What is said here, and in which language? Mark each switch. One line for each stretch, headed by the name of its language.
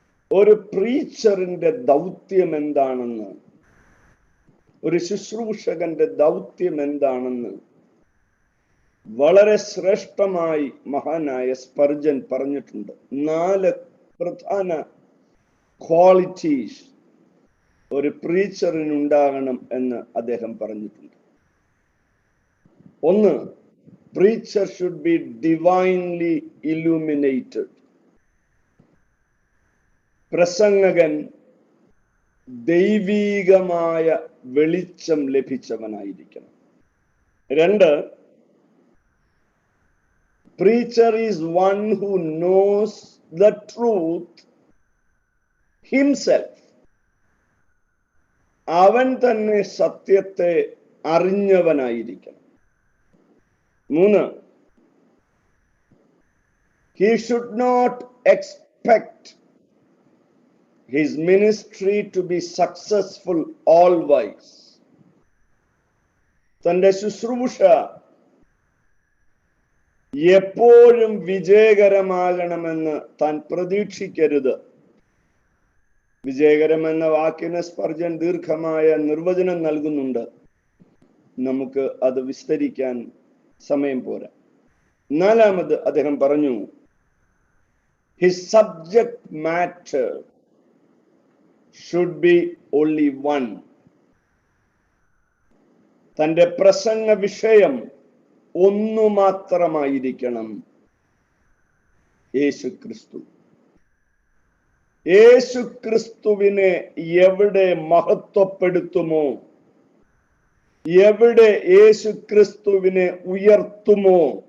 Malayalam: ഒരു പ്രീച്ചറിന്റെ ദൗത്യം എന്താണെന്ന്, ഒരു ശുശ്രൂഷകന്റെ ദൗത്യം എന്താണെന്ന് വളരെ ശ്രേഷ്ഠമായി മഹാനായ സ്പർജൻ പറഞ്ഞിട്ടുണ്ട്. 4 പ്രധാന ക്വാളിറ്റീസ് ഒരു പ്രീച്ചറിനുണ്ടാകണം എന്ന് അദ്ദേഹം പറഞ്ഞിട്ടുണ്ട്.
English: 1, preacher should be divinely illuminated.
Malayalam: പ്രസംഗകൻ ദൈവീകമായ വെളിച്ചം ലഭിച്ചവനായിരിക്കണം.
English: 2, preacher is one who knows the truth himself.
Malayalam: അവൻ തന്നെ സത്യത്തെ അറിഞ്ഞവനായിരിക്കണം.
English: 3, he should not expect his ministry to be successful always.
Malayalam: തന്റെ ശുശ്രൂഷ എപ്പോഴും വിജയകരമാകണമെന്ന് താൻ പ്രതീക്ഷിക്കരുത്. വിജയകരം എന്ന വാക്കിന് സ്പർജൻ ദീർഘമായ നിർവചനം നൽകുന്നുണ്ട്. നമുക്ക് അത് വിസ്തരിക്കാൻ സമയം പോരാ. 4-ാമത് അദ്ദേഹം പറഞ്ഞു,
English: his subject matter should be only one.
Malayalam: തന്റെ പ്രസംഗ വിഷയം ഒന്നു മാത്രമായിരിക്കണം, യേശുക്രിസ്തു. യേശുക്രിസ്തുവിനെ എവിടെ മഹത്വപ്പെടുത്തുമോ, എവിടെ യേശുക്രിസ്തുവിനെ ഉയർത്തുമോ